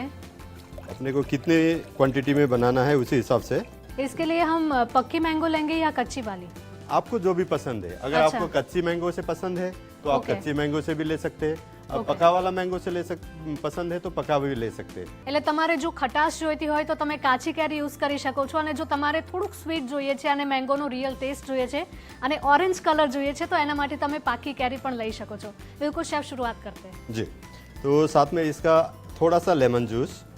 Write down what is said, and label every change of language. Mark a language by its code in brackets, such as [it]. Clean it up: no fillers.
[hi] अपने को कितने क्वांटिटी में बनाना है उसी हिसाब से. इसके लिए हम पक्की मैंगो लेंगे या कच्ची वाली? आपको जो भी पसंद है. अगर अच्छा. आपको कच्ची मैंगो से पसंद है तो आप ओके. कच्ची मैंगो से भी ले सकते हैं. अब ओके. पका वाला मैंगो से पसंद है तो पका भी ले सकते हैं. [gu] એટલે તમારે જો ખટાશ જોઈતી હોય તો તમે કાચી કેરી યુઝ કરી શકો છો, અને જો તમારે થોડુંક સ્વીટ જોઈએ છે અને મેંગોનો રિયલ ટેસ્ટ જોઈએ છે અને ઓરેન્જ કલર જોઈએ છે તો એના માટે તમે પાકી કેરી પણ લઈ શકો છો. [hi] બિલકુલ शेफ, शुरुआत करते हैं. जी. तो साथ में इसका थोड़ा सा लेमन जूस,